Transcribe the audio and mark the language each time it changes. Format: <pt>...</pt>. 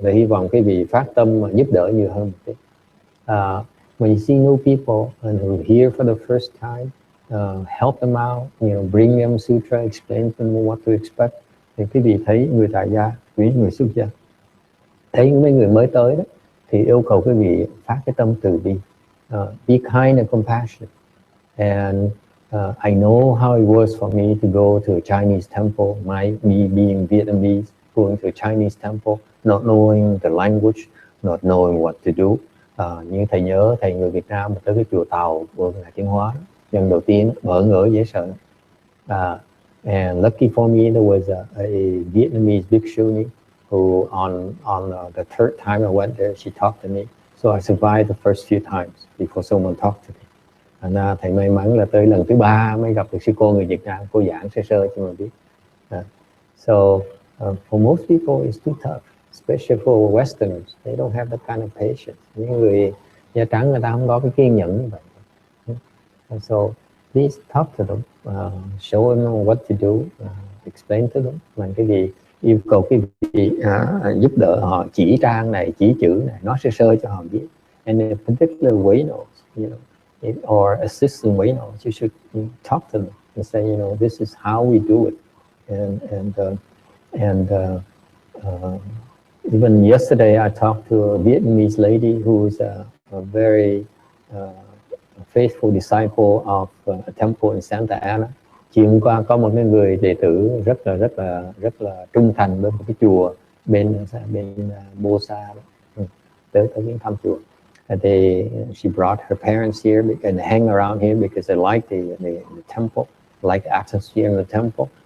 <vi>Thầy hy vọng cái vị phát tâm mà giúp đỡ nhiều hơn một tí.</vi> <en>When you see new people and who are here for the first time, help them out, bring them sutra, explain to them what to expect.</en> <vi>Thì quý vị thấy người tại gia, người xuất gia, thấy mấy người mới tới đó, thì yêu cầu quý vị phát cái tâm từ bi,</vi> <en>be kind and compassionate. And I know how it was for me to go to a Chinese temple, me being Vietnamese, going to a Chinese temple, not knowing the language, not knowing what to do.</en> <vi>Như thầy nhớ thầy người Việt Nam tới cái chùa Tàu của Ngài Tiến Hóa, lần đầu tiên bỡ ngỡ dễ sợ.</vi> <en>And lucky for me there was a Vietnamese bhikshuni who on the third time I went there, she talked to me. So I survived the first few times before someone talked to me.</en> <vi>And thầy may mắn là tới lần thứ 3 mới gặp được sư cô người Việt Nam, cô giảng sơ sơ cho mình biết.</vi> <en>So for most people it's too tough, especially for Westerners. They don't have that kind of patience.</en> <vi>Những người da trắng người ta không có cái kiên nhẫn như vậy.</vi> <en>And so please talk to them, show them what to do, explain to them.</en> <vi>Làm cái gì, yêu cầu cái gì giúp đỡ họ, chỉ trang này, chỉ chữ này, nói sơ sơ cho họ biết.</vi> <en>And in a particular way notes, or assistant way notes, you should talk to them and say, this is how we do it. And even yesterday, I talked to a Vietnamese lady who's a very faithful disciple of a temple in Santa Ana.</en> <vi>Chiều hôm qua có một cái người đệ tử rất là trung thành với một cái chùa bên Bosa, tới viếng thăm chùa.</vi> <en>And she brought her parents here and hang around here because they like the temple, like the atmosphere in the temple.</en>